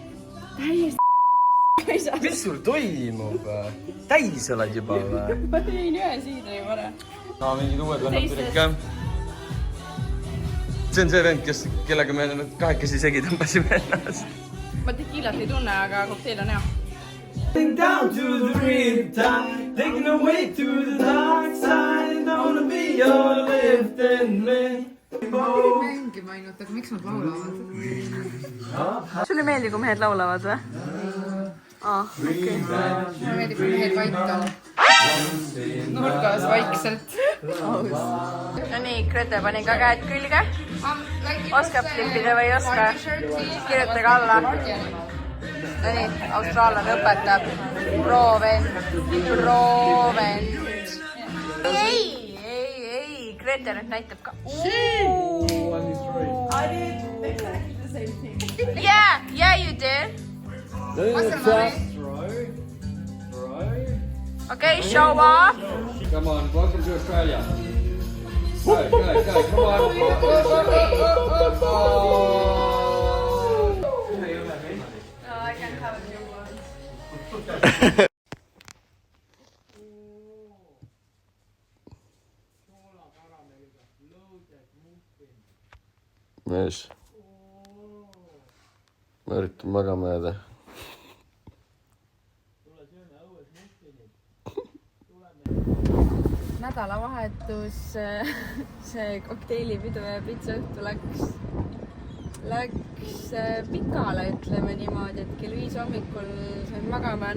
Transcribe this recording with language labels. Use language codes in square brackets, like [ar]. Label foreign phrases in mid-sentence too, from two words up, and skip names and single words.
[et] Mis sul toimub? Täis oled juba või? Ma tõin ühe siidri vara. No, mingid uued vennad tulid ka. See on see vend, kellega me kahekesi segi tõmbasime ennast. Ma tequilat ei tunne, aga kokteil on hea. [en] Down to the riptide, taking away to the dark side, I wanna be your lifting me. [et] Mängima ainult, aga miks nad laulavad? Sulle meeldi, kui mehed laulavad või? Okei. Mulle meeldib, kui mehed vait on. Nurgas vaikselt. No nii, Grete pani ka käed külge. Oskab flippida või ei oska? Kirjutage alla. No nii, austraallane õpetab. Proovend. Ei, Grete nüüd näitab ka. [en] Yeah, you did. Okay, show off. Come on, welcome to Australia. Go, come on. No, I can have a new one. [et] Mees. Ma üritan magama jääda. Nädalavahetus, see kokteilipidu ja pitsaõhtu läks pikale, ütleme niimoodi, et kell 5 hommikul sain magama.